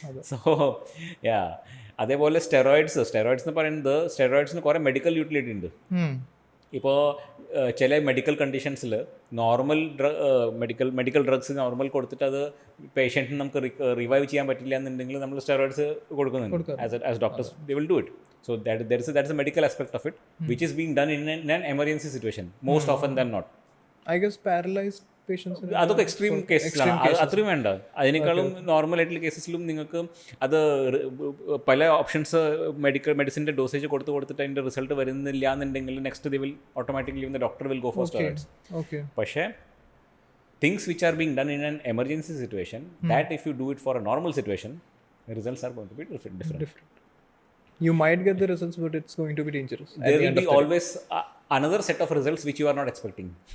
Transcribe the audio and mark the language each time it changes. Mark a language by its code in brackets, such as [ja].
[ml] So yeah, അതേപോലെ steroids എന്ന് പറയുന്നത്, സ്റ്റെറോയിഡ്സിന് കുറേ മെഡിക്കൽ യൂട്ടിലിറ്റി ഉണ്ട്. ഇപ്പോൾ ചില medical കണ്ടീഷൻസിൽ normal medical drugs normal കൊടുത്തിട്ട് അത് പേഷ്യൻറ്റിന് നമുക്ക് റിവൈവ് ചെയ്യാൻ പറ്റില്ല എന്നുണ്ടെങ്കിൽ നമ്മൾ സ്റ്റെറോയിഡ്സ് കൊടുക്കുന്നുണ്ട്. [en] As doctors they will do it. So that's a medical aspect of it, which is being done in an emergency situation most often than not. I guess paralyzed patients, [ml] അതൊക്കെ extreme കേസസിലാണ്. അത്രയും വേണ്ട, അതിനേക്കാളും normal ആയിട്ടുള്ള കേസസിലും നിങ്ങൾക്ക് അത് പല options മെഡിസിൻ്റെ dosage കൊടുത്തിട്ട് അതിൻ്റെ റിസൾട്ട് വരുന്നില്ല എന്നുണ്ടെങ്കിൽ [en] Next they will automatically the doctor will go for steroids. പക്ഷേ things which are being done in an emergency situation, that if you do it for a normal situation, the results are going to be different. You might get the results, but it's going to be dangerous. There will be always another set of results which you are not expecting.